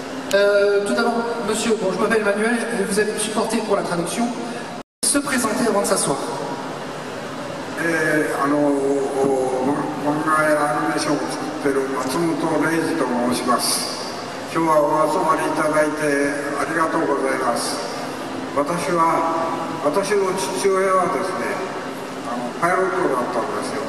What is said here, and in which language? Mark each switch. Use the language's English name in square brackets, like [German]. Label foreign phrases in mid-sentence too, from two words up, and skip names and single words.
[French] Tout d'abord, monsieur, bon, je m'appelle Emmanuel, et vous allez me supporter pour la traduction. Se présenter avant de s'asseoir. [Japanese] 漫画やアニメーションを作っている松本零士と申します。今日はお集まりいただいてありがとうございます。私の父親はですね、パイロットだったんですよ。